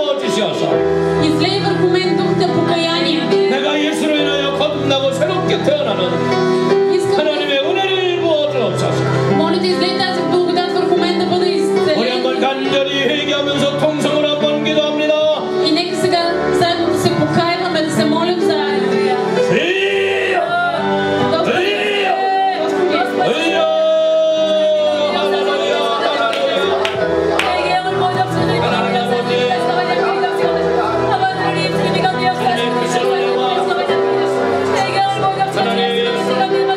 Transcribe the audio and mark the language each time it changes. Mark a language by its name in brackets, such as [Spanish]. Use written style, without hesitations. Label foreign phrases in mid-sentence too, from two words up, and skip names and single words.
[Korean] 되시어서 [Bulgarian] излей върху мен дух на покаяние. [Korean] 내가 예수로 인하여 거듭나고 새롭게 태어나는 [Bulgarian] Искам, [Korean] 하나님의 은혜를 부어주옵소서. [Bulgarian] моля да излей тази благодат върху мен да бъда [Korean] 우리 한번 [Bulgarian] изцелен. [Korean] 간절히 회개하면서 통성을 한번 기도합니다. [Bulgarian] И нека сега заедно да се покаиваме, да се молим заедно. [Korean] 주여, [Bulgarian] Господи, Господи, [Korean] 주여, 할렐루야, 할렐루야.